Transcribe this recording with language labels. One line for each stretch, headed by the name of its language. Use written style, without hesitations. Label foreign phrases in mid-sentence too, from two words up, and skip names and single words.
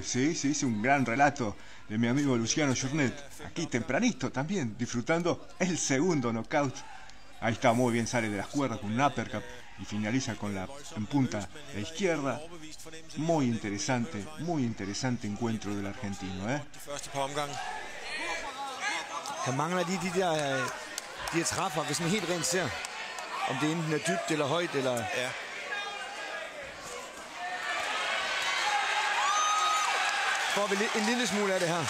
Spanish: Sí, hice un gran relato de mi amigo Luciano Jornet. Aquí tempranito también, disfrutando el segundo knockout. Ahí está, muy bien, sale de las cuerdas con un uppercut y finaliza con la en punta la izquierda. Muy interesante encuentro del argentino, ¿eh?
Danish: Han mangler lige de her træffer, hvis man helt rent ser. Om det enten er dybt eller højt, eller... Ja. Får vi en lille smule af det her.